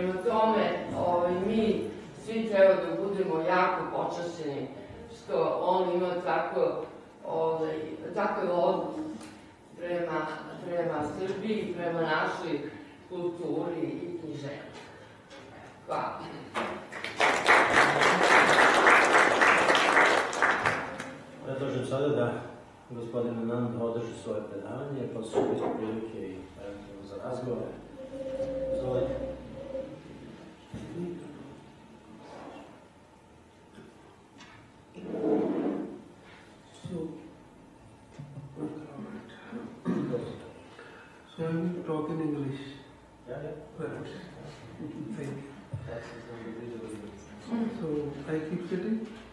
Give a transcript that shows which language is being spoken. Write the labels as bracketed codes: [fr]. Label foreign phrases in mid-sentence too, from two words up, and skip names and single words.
[sr] Prema tome, mi svi treba da budemo jako počašćeni što on ima takav odnos prema Srbiji, prema našoj kulturi i književnosti. Hvala. Predlažem sada da gospodin Anand održi svoje predavanje, pa su biti prilike i za razgovore. Izvolite. [en] So I will talk in English. Yeah. Right. Thank you. So I keep sitting.